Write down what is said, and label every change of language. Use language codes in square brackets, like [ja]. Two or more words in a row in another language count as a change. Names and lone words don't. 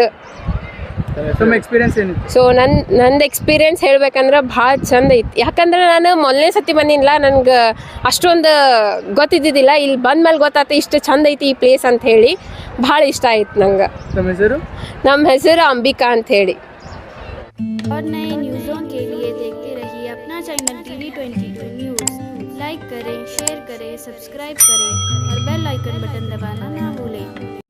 [kn] ನಿಮ್ಮ ಎಕ್ಸ್ಪೀರಿಯನ್ಸ್ ಏನಿತ್ತು? ಸೊ ನಂದು ಎಕ್ಸ್ಪೀರಿಯನ್ಸ್ ಹೇಳ್ಬೇಕಂದ್ರೆ ಭಾಳ ಚಂದ ಐತಿ. ಯಾಕಂದ್ರೆ ನಾನು ಮೊದಲನೇ ಸತಿ ಬಂದಿಲ್ಲ, ನನಗೆ ಅಷ್ಟೊಂದು ಗೊತ್ತಿದ್ದಿದ್ದಿಲ್ಲ. ಇಲ್ಲಿ ಬಂದ್ಮೇಲೆ ಗೊತ್ತಾಯ್ತು ಇಷ್ಟು ಚಂದ ಐತಿ ಈ ಪ್ಲೇಸ್ ಅಂತ ಹೇಳಿ. ಭಾಳ ಇಷ್ಟ ಆಯ್ತು ನಂಗೆ. ನಮ್ಮ ಹೆಸರು? ನಮ್ಮ ಹೆಸರು ಅಂಬಿಕಾ ಅಂತ ಹೇಳಿ. [hi] और नए न्यूज़ों के लिए देखते रहिए अपना चैनल TV22 न्यूज़। लाइक करें, शेयर करें, सब्सक्राइब करें और [en] bell icon button [hi] दबाना ना भूलें।